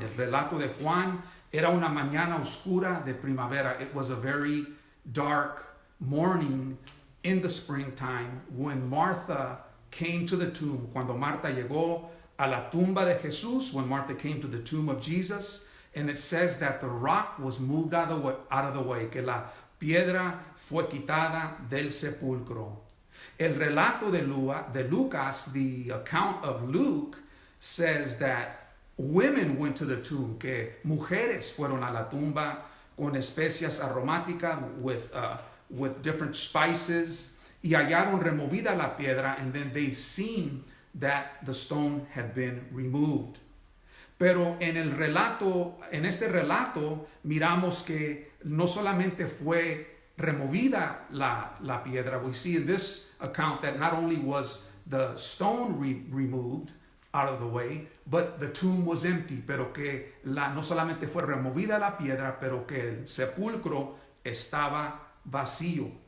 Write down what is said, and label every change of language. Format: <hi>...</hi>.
<es>El relato de Juan era una mañana oscura de primavera.</es> <en>It was a very dark morning in the springtime when Martha came to the tomb.</en> <es>Cuando Marta llegó a la tumba de Jesús,</es> <en>when Martha came to the tomb of Jesus, and it says that the rock was moved out of the way,</en> <es>que la piedra fue quitada del sepulcro. El relato de Lucas,</es> <en>the account of Luke, says that women went to the tomb,</en> <es>que mujeres fueron a la tumba con especias aromáticas,</es> <en>with different spices,</en> <es>y hallaron removida la piedra,</es> <en>and then they seen that the stone had been removed.</en> <es>Pero en este relato, miramos que no solamente fue removida la piedra.</es> <en>We see in this account that not only was the stone removed out of the way, but the tomb was empty.</en> <es>Pero que no solamente fue removida la piedra, pero que el sepulcro estaba vacío.</es>